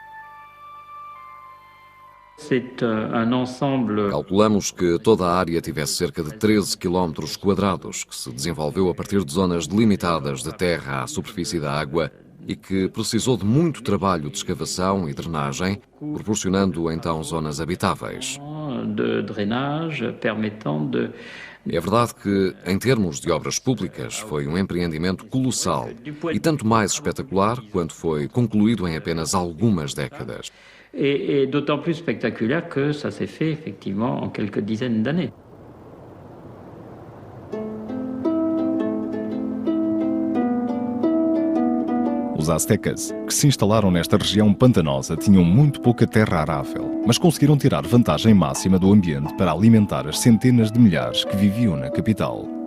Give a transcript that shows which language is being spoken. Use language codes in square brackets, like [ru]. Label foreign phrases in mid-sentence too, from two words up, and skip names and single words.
[pt] Calculamos que toda a área tivesse cerca de 13 km², que se desenvolveu a partir de zonas delimitadas de terra à superfície da água e que precisou de muito trabalho de escavação e drenagem, proporcionando então zonas habitáveis. É verdade que, em termos de obras públicas, foi um empreendimento colossal e tanto mais espetacular quanto foi concluído em apenas algumas décadas. [fr] Et d'autant plus spectaculaire que ça s'est fait effectivement en quelques dizaines d'années. [pt] Os aztecas, que se instalaram nesta região pantanosa, tinham muito pouca terra arável, mas conseguiram tirar vantagem máxima do ambiente para alimentar as centenas de milhares que viviam na capital.